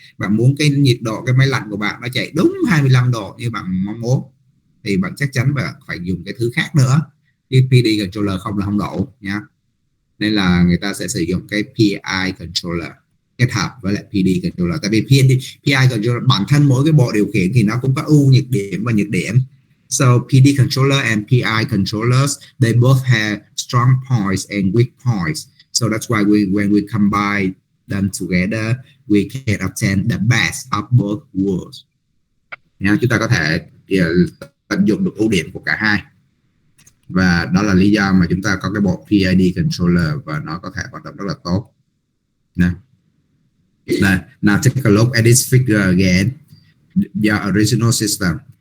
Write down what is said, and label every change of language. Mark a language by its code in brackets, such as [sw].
[vi] Bạn muốn cái nhiệt độ cái máy lạnh của bạn nó chạy đúng 25 độ như bạn mong muốn thì bạn chắc chắn phải dùng cái thứ khác nữa. Cái PD controller không là không đủ nha. Nên là người ta sẽ sử dụng cái PI controller kết hợp với lại PD controller. Tại vì PI controller bản thân mỗi cái bộ điều khiển thì nó cũng có ưu nhược điểm và nhược điểm. [en] So PD controller and PI controllers, they both have strong points and weak points. So that's why when we combine them together, we can obtain the best of both worlds. [vi] Chúng ta có thể tận dụng được ưu điểm của cả hai. Và đó là lý do mà chúng ta có cái bộ PID controller và nó có thể hoạt động rất là tốt. [en] Now take a look at this figure again. Your original system.